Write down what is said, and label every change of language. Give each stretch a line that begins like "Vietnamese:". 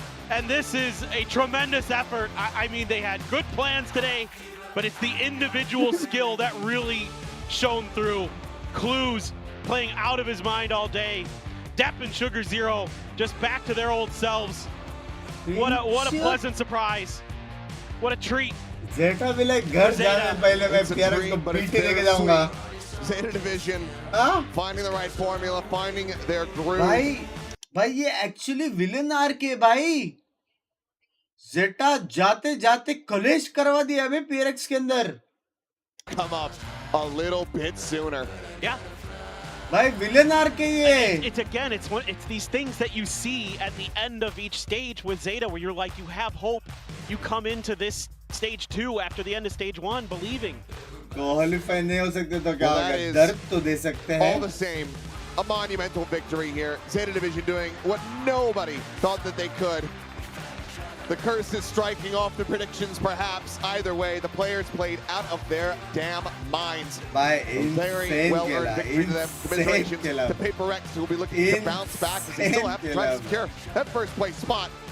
English: And this is a tremendous effort. I mean, they had good plans today, but it's the individual skill that really shone through. Clues playing out of his mind all day. Depp and Sugar Zero just back to their old selves. What a pleasant surprise. What a treat.
Hindi: Zeta भी like घर जाने पहले मैं PRX को पीछे लेके जाऊंगा.
English: Zeta Division finding the right formula, finding their groove.
Hindi: भाई ये actually villain arc है भाई. Zeta जाते जाते कलेश करवा दिया हमें PRX के अंदर.
English: Come up a little bit sooner. Yeah.
Hindi: भाई villain arc है ये.
English: It's these things that you see at the end of each stage with Zeta where you're like, you have hope. You come into this stage 2 after the end of stage 1 believing.
Hindi: Qualify नहीं हो सकते तो क्या होगा? दर्द तो दे सकते हैं.
English: All the same, a monumental victory here. Zeta Division doing what nobody thought that they could. The curse is striking off the predictions, perhaps. Either way, the players played out of their damn minds. By very well-earned victory to them. Congratulations to Paper Rex, who will be looking to bounce back as they still have to try to secure that first place spot.